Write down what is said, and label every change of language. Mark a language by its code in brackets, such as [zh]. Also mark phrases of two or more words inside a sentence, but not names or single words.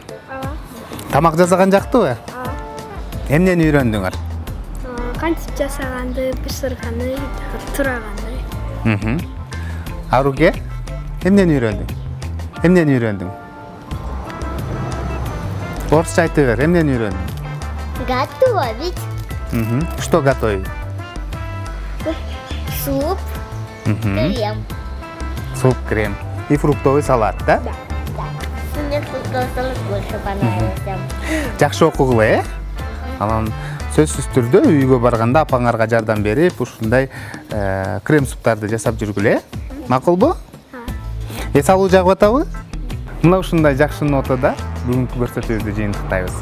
[ky] Тамак жасаган жактыбы? Эмнени үйрөндүңөр? Кантип жасаганды, бышырганды, тураганды. Аруке, эмнени үйрөндүң? Орусча айтып бер, эмнени үйрөндүң? [ru] Готовить Что готовить? суп, крем. Суп, крем и фруктовый салат, да? Мне фруктовый салат больше понравился. [ky] Жакшы окугула, Анан сөзсүз түрдө үйгө барганда апаңарга жардам берип, ушундай крем суптарды жасап жүргүлө, Макулбу? Эс алуу жагып атабы? Мына ушундай жакшы нотада бүгүнкү көрсөтүүбүздү жыйынтыктайбыз.